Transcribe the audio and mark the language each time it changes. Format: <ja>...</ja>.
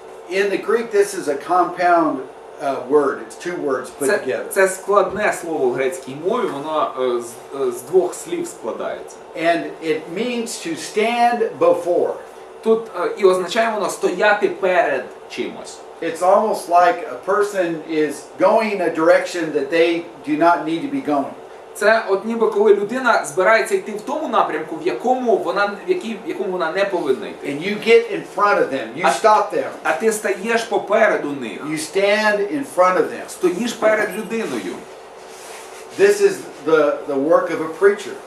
<en>In the Greek, this is a compound word. It's two words put together.</en> <uk>Це складне слово в грецькій мові, воно з двох слів складається.</uk> <en>And it means to stand before.</en> <uk>Тут і означає воно стояти перед чимось.</uk> <en>It's almost like a person is going in a direction that they do not need to be going.</en> <uk>Це от ніби коли людина збирається йти в тому напрямку, в якому вона не повинна йти.</uk> <en>And you get in front of them. You stop them.</en> <uk>А ти стаєш попереду них.</uk> <en>You stand in front of them.</en> <uk>Стоїш перед людиною.</uk> <en>This is the work of a preacher.</en>